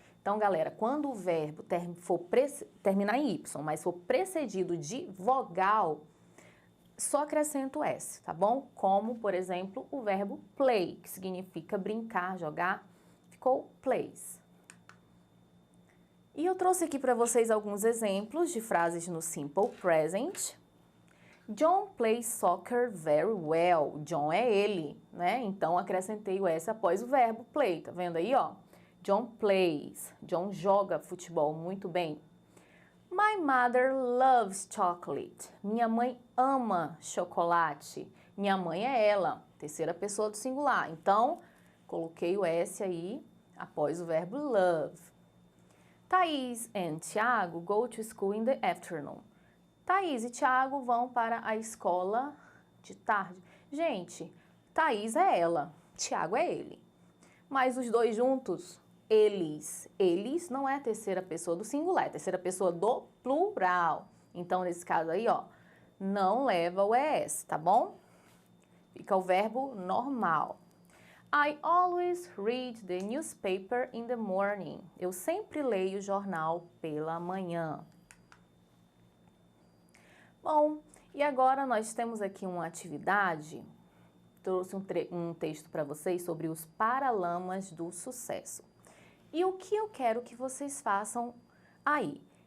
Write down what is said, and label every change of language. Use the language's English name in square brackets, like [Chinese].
[Portuguese] Então, galera, quando o verbo terminar em Y, mas for precedido de vogal, só acrescenta o S, tá bom? Como, por exemplo, o verbo play, que significa brincar, jogar, ficou plays. E eu trouxe aqui para vocês alguns exemplos de frases no Simple Present. [English] John plays soccer very well. [Portuguese] John é ele, né? Então, acrescentei o S após o verbo play, tá vendo aí, ó? [English] John plays. [Portuguese] John joga futebol muito bem. [English] My mother loves chocolate. [Portuguese] Minha mãe ama chocolate. Minha mãe é ela, terceira pessoa do singular. Então, coloquei o S aí após o verbo love. [English] Thaís e Tiago go to school in the afternoon. [Portuguese] Thaís e Tiago vão para a escola de tarde. Gente, Thaís é ela, Tiago é ele. Mas os dois juntos, eles. Eles não é a terceira pessoa do singular, é a terceira pessoa do plural. Então, nesse caso aí, ó, não leva o ES, tá bom? Fica o verbo normal. [English] I always read the newspaper in the morning. [Portuguese] Eu sempre leio o jornal pela manhã. Bom, e agora nós temos aqui uma atividade. Trouxe um texto para vocês sobre os paralamas do sucesso. E o que eu quero que vocês façam aí?